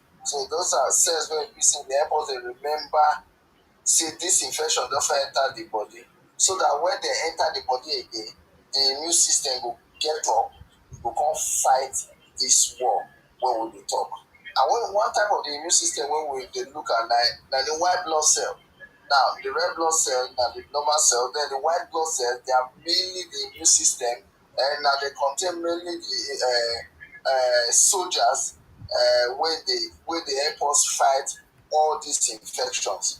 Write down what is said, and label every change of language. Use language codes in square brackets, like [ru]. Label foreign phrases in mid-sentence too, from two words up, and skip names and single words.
[pcm] So those are cells wey be say dey help us dey remember say this infection don fit enter the body, so that when they enter the body again, the immune system go get up, go come fight this war wey we dey talk. And one type of the immune system wey we dey look at na the white blood cell. Now, the red blood cell na the normal cell, then the white blood cell, they are mainly the immune system, and now they contain mainly the soldiers wey they help us fight all these infections.